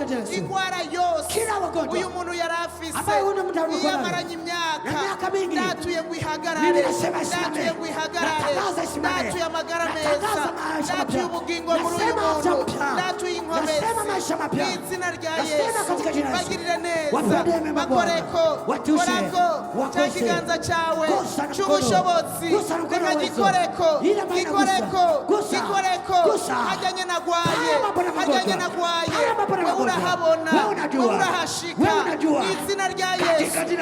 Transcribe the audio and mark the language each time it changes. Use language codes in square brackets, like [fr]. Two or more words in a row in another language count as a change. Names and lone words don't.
[sw] katika jina la Yesu, [rn] ingwara yose [sw] kila wagonjwa [rn] uyu muntu yari afise [sw] ambaye huyu mtu alikuwa nayo, [rn] yamaranye imyaka [sw] na miaka mingi, [rn] ndatuye ngo ihagarare, [sw] mimi nasema isimame, [rn] ndatuye ngo ihagarare, [sw] natangaza isimame, [rn] ndatuye amagara meza, [sw] natangaza maisha [rn] ndatuye [sw] mapya, [rn] ubugingo muri uyu [sw] nasema [rn] muntu, [sw] afya mpya, [rn] ndatuye inkomezi [sw] nasema maisha mapya, [rn] mu izina rya [sw] nasema Yesu, katika jina la Yesu, [rn] bagirire neza, [sw] wapende mema Bwana, [rn] bakoreko, [sw] watushe, [rn] korako, cya kiganza cyawe cy'ubushobozi reka gikoreko hajyanye nagwaye wowe urahabona wowe urahashika n'izina rya Yesu